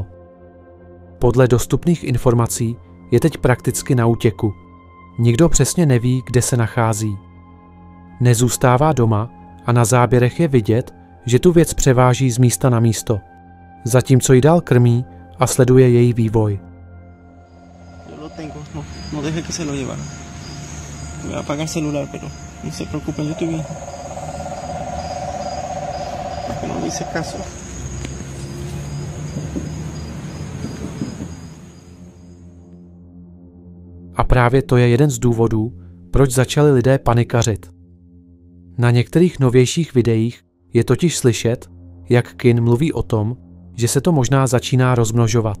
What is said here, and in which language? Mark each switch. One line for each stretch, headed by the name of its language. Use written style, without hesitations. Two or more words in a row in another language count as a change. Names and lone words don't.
Czech: Podle dostupných informací je teď prakticky na útěku. Nikdo přesně neví, kde se nachází. Nezůstává doma a na záběrech je vidět, že tu věc převáží z místa na místo, zatímco ji dál krmí a sleduje její vývoj.
Spanish: Yo lo tengo, no deje que se lo llevara. Voy a apagar el celular, pero no se preocupen, yo estoy bien. Porque no me hice caso.
Czech: A právě to je jeden z důvodů, proč začali lidé panikařit. Na některých novějších videích je totiž slyšet, jak Kin mluví o tom, že se to možná začíná rozmnožovat.